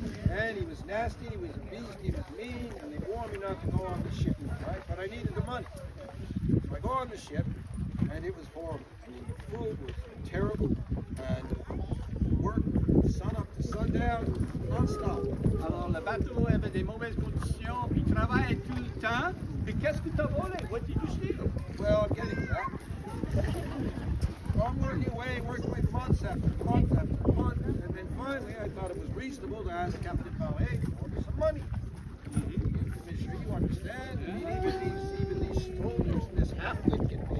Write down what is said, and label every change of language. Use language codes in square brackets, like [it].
[en] And he was nasty, he was a beast, he was mean, and they warned me not to go on the ship, right? But I needed the money. So I go on the ship, and it was horrible. I mean, the food was terrible, and work, sun up to sundown, non-stop. [fr] Alors, le bateau avait des mauvaises conditions, puis il travaillait tout le temps. Puis qu'est-ce que tu as volé? [en] What did you steal? Well, I'm getting to that. So I'm working away months after month after month, and then finally I thought it was reasonable to ask Captain Ballet for some money. Monsieur, you understand? Even these strollers in this hamlet get paid.